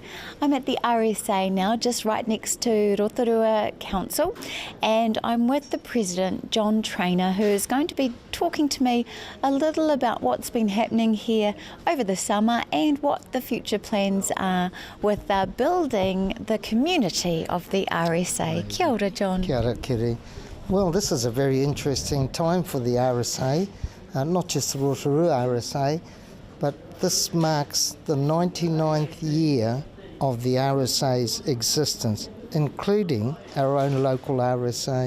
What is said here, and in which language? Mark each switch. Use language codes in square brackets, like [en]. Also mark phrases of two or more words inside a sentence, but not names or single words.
[en] I'm at the RSA now, just right next to Rotorua Council, and I'm with the President, John Trainer, who is going to be talking to me a little about what's been happening here over the summer and what the future plans are with building the community of the RSA. [mi] Kia ora, John. Kia ora, Kiri. [en] Well, this is a very interesting time for the RSA, not just the Rotorua RSA, but this marks the 99th year of the RSA's existence, including our own local RSA.